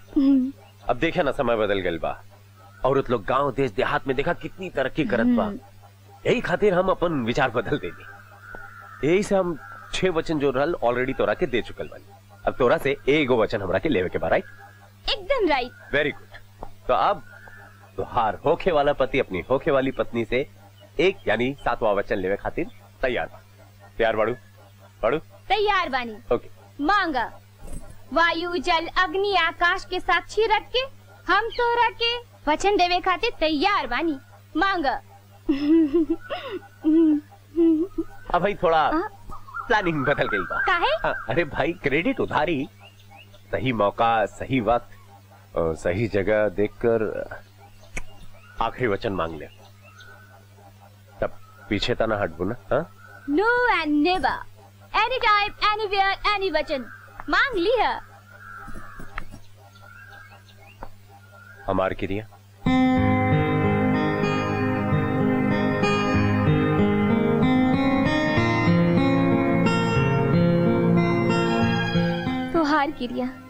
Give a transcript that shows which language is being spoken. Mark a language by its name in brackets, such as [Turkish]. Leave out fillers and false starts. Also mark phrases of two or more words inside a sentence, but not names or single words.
[Bhojpuri] अब देखे ना, समय बदल गल बा। औरत लोग गांव देश देहात में देखा कितनी तरक्की करत बा। यही खातिर हम अपन विचार बदल देनी। यही से हम 6 वचन जो रहल ऑलरेडी तोरा के दे चुकल बानी। अब तोरा से 1 वचन हमरा के लेवे के बा, राइट? एकदम राइट। [English] very good. [Bhojpuri] तो अब तुहार होखे वाला पति अपनी होखे वाली पत्नी से 1 यानी 7वां वचन लेवे खातिर तैयार बा। तैयार बाड़ू? बाड़ू? तैयार बानी। ओके। मांगा। वायु जल अग्नि आकाश के साक्षी रख के हम तोरा के वचन देवे खातिर तैयार बानी। मांगा। अब भाई थोड़ा प्लानिंग बदल गई बा। काहे? अरे भाई, क्रेडिट उधारी। सही मौका, सही वक्त और सही जगह देखकर आखिरी वचन मांग ले, तब पीछे तना हटबू ना। [English] no and never, any time, anywhere, any [Bhojpuri] वचन मांग लिया। हमार क्रिया। तोहार क्रिया।